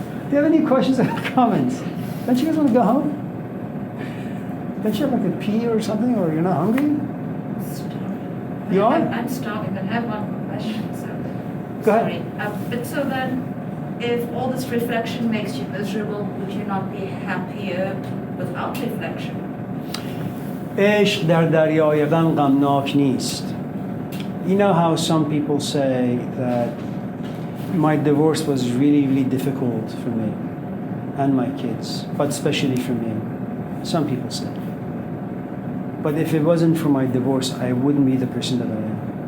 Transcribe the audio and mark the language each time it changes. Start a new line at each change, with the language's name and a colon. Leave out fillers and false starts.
English: Do you have any questions or comments? Don't you guys want to go home? Don't you have like a pee or something, or you're not hungry? Starving. You are? I'm starving, but I have one more question. So. Go ahead. Sorry. But so then, if all this reflection makes you miserable, would you not be happier without reflection?
Persian: عشق در دریای غم غمناک نیست.
English: You know how some people say that my divorce was really, really difficult for me and my kids, but especially for me. Some people say. But if it wasn't for my divorce, I wouldn't be the person that I am.